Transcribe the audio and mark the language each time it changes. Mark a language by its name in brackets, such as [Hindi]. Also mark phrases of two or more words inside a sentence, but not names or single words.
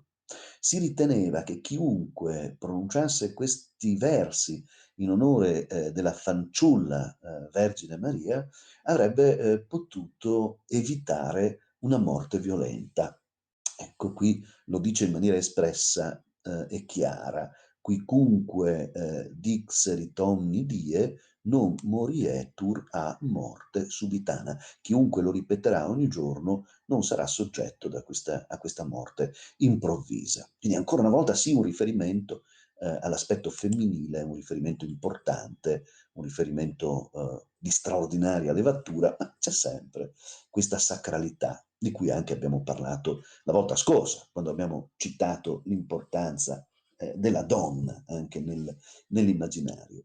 [Italian] Si riteneva che chiunque pronunciasse questi versi in onore della fanciulla Vergine Maria avrebbe potuto evitare una morte violenta. Ecco, qui lo dice in maniera espressa e chiara, [Latin] quicunque dixerit omni die non morietur a morte subitana. [Italian] Chiunque lo ripeterà ogni giorno non sarà soggetto a questa morte improvvisa. Quindi ancora una volta sì un riferimento all'aspetto femminile, un riferimento importante, un riferimento di straordinaria levatura, ma c'è sempre questa sacralità di cui anche abbiamo parlato la volta scorsa, quando abbiamo citato l'importanza della donna anche nell'immaginario.